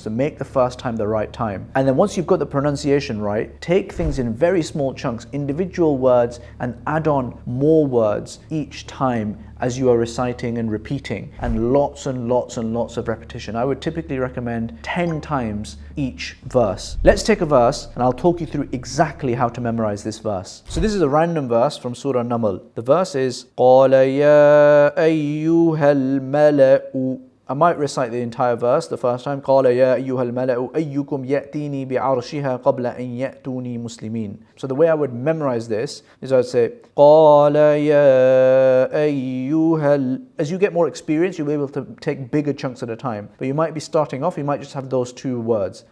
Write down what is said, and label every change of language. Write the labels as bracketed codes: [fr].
[en] So make the first time the right time. And then once you've got the pronunciation right, take things in very small chunks, individual words, and add on more words each time as you are reciting and repeating, and lots and lots and lots of repetition. I would typically recommend 10 times each verse. Let's take a verse and I'll talk you through exactly how to memorize this verse. So this is a random verse from Surah Naml. [ar] The verse is قَالَ يَا أَيُّهَا الْمَلَأُ. [en] I might recite the entire verse the first time. [ar] قَالَ يَا أَيُّهَا الْمَلَأُ أَيُّكُمْ يَأْتِينِي بِعَرْشِهَا قَبْلَ أَنْ يَأْتُونِي مُسْلِمِينَ. [en] So the way I would memorize this is I would say [ar] قَالَ يَا أَيُّهَا. [en] As you get more experience, you'll be able to take bigger chunks at a time. But you might be starting off, you might just have those 2 words.